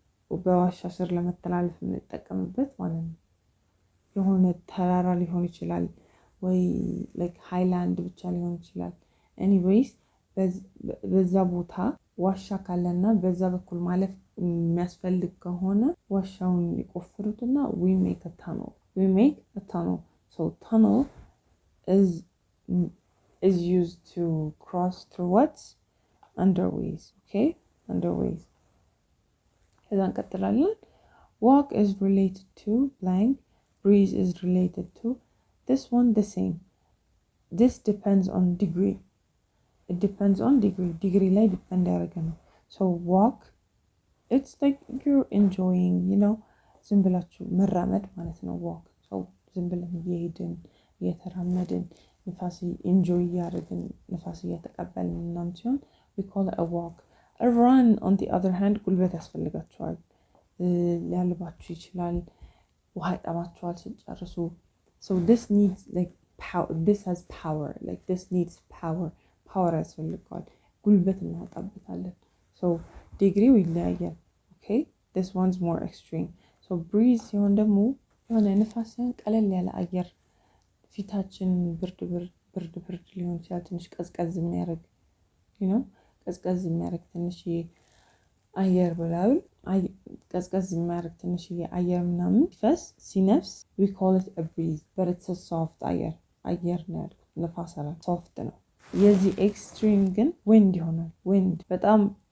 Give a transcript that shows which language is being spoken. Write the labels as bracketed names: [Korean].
[Amharic] በዋሻ ስር ለመተላለፍ እንጠቀምበት ማለት ነው። የሆነ ተራራ ሊሆን ይችላል ወይ like ሃይላንድ ብቻ ሊሆን ይችላል። anyways በዛ ቦታ ዋሻ ካለና በዛ በኩል ማለፍ የሚያስፈልግ ከሆነ ዋሻውን ይቆፍሩትና [English] we make a tunnel. So tunnel is used to cross through what? Underways. Okay? Underways. [Amharic] ከዛ እንቀጥላለን። [English] Walk is related to blank. Breeze is related to this one the same. This depends on degree. It depends on degree. Degree ላይ depend ያደርገ ነው። So walk, it's like you're enjoying, you know, [Amharic] ዝም ብላችሁ መራመድ ማለት ነው [English] walk. [Amharic] So ዝም ብለን እየሄድን እየተራመድን ንፋስ enjoy እያደረግን ንፋስ እየተቀበልን ምናምን ሲሆን [English] we call it a walk. A run on the other hand [Amharic] ጉልበት ያስፈልጋችኋል። ሊያልባችሁ ይችላል። ውሃ ይጠማችኋል ሲጨርሱ። [English] So this needs like power. This has power. Like this needs power. Power ያስፈልጋል። [Amharic] ጉልበት እናወጣበታለን። [English] So degree ይለያያል። Okay? This one's more extreme. [Amharic] So breeze ሲሆን ደግሞ የሆነ ንፋስ ሲሆን ቀለል ያለ አየር ፊታችን ብርድ ሊሆን ይችላል ትንሽ ቀዝቀዝ የሚያደርግ you know ቀዝቀዝ የሚያደርግ ትንሽ አየር ብላው ቀዝቀዝ የሚያደርግ ትንሽ አየር ምናምን ሲነፍስ [English] we call it a breeze, but it's a soft [Amharic] አየር ነው ንፋስ አይደል soft ነው። የዚህ ኤክስትሪም ግን wind ይሆናል። wind በጣም